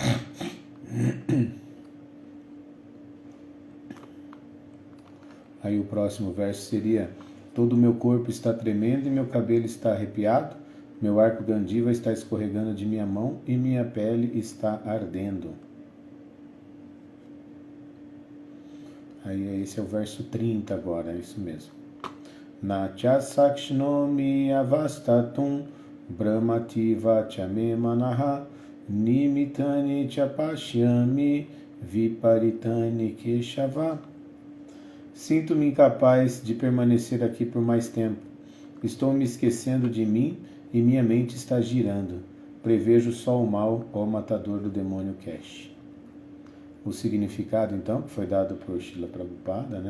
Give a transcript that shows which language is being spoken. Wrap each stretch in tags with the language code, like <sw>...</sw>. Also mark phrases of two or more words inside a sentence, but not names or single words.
<pt>Aí o próximo verso seria: todo o meu corpo está tremendo e meu cabelo está arrepiado, meu arco gandiva está escorregando de minha mão e minha pele está ardendo. Aí esse é o verso 30 agora, é isso mesmo.</pt> <sa>न च शक्नोमि अवस्थातुम् भ्रमतीव च मे मनः निमित्तानि च पश्यामि विपरीतानि केशव.</sa> <pt>Sinto-me incapaz de permanecer aqui por mais tempo. Estou me esquecendo de mim e minha mente está girando. Prevejo só o mal, ó matador do demônio Kesh. O significado, então, que foi dado por Srila Prabhupada, né?</pt>